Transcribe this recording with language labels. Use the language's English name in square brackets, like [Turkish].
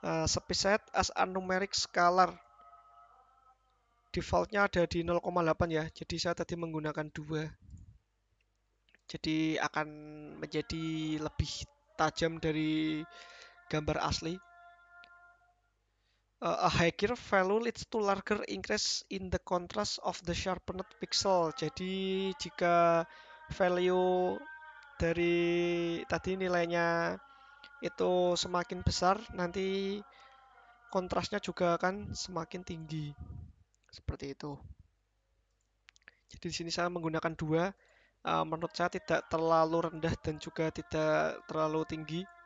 [English] Specified as a numeric scalar. Defaultnya ada di 0,8 ya. [Indonesian] Jadi saya tadi menggunakan 2. Jadi akan menjadi lebih tajam dari gambar asli. [English] A higher value leads to larger increase in the contrast of the sharpened pixel. [Indonesian] Jadi jika value dari tadi nilainya itu semakin besar, nanti kontrasnya juga akan semakin tinggi. Seperti itu. Jadi di sini saya menggunakan 2. Menurut saya tidak terlalu rendah dan juga tidak terlalu tinggi.